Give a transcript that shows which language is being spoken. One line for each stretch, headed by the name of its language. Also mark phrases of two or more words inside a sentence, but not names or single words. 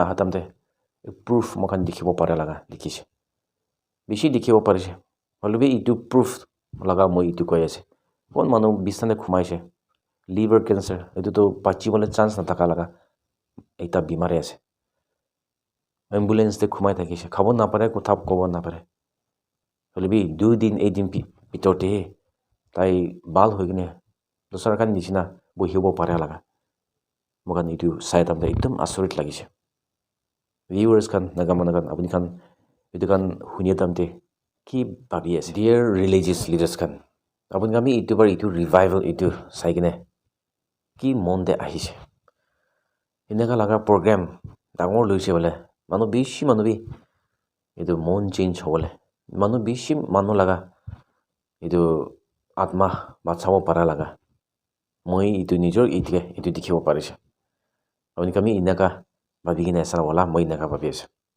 Naga Pidgin: hatamte proof mokan dikhibo pare laga dikhise beshi dikhibo parise hole bi itu proof laga moi itu koi ase kon manu bisane khumaise
English: liver cancer
Naga Pidgin: itu to pachibole chance na taka laga ekta bimari ase ambulance te khumai thakise khabo na pare kotha kobo na pare hole bi 2 din 1 din bitorte tai bal hoigine dosar kan nichina bohibo pare laga mokan itu sai tamte ekdom asorit lagise viewers kan nagamana kan apuni kan itu kan hunia tamte ki babi ase
English: dear religious leaders
Naga Pidgin: kan apuni kami itu bar itu revival itu sai kine ki monde ahise ineka laga program dangor loise bole manu bishi manu bi itu mon change hole manu bishi manu laga itu atma bachabo para laga moi itu nijor itike itu dikhibo parise apuni kami ineka babi kine asa wala moi ineka babi ase